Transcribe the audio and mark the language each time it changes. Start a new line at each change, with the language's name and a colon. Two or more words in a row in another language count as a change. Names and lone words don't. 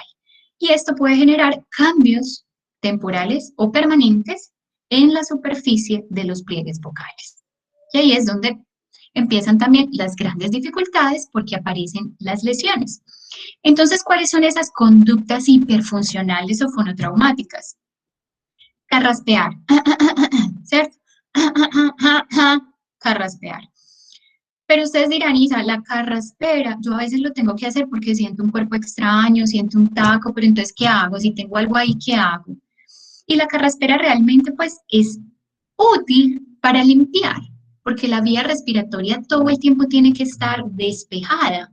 Spanish: Y esto puede generar cambios temporales o permanentes en la superficie de los pliegues vocales. Y ahí es donde empiezan también las grandes dificultades porque aparecen las lesiones. Entonces, ¿cuáles son esas conductas hiperfuncionales o fonotraumáticas? Carraspear, ¿cierto? Carraspear. Pero ustedes dirán, Isa, la carraspera, yo a veces lo tengo que hacer porque siento un cuerpo extraño, siento un taco, pero entonces, ¿qué hago? Si tengo algo ahí, ¿qué hago? Y la carraspera realmente, pues, es útil para limpiar, porque la vía respiratoria todo el tiempo tiene que estar despejada.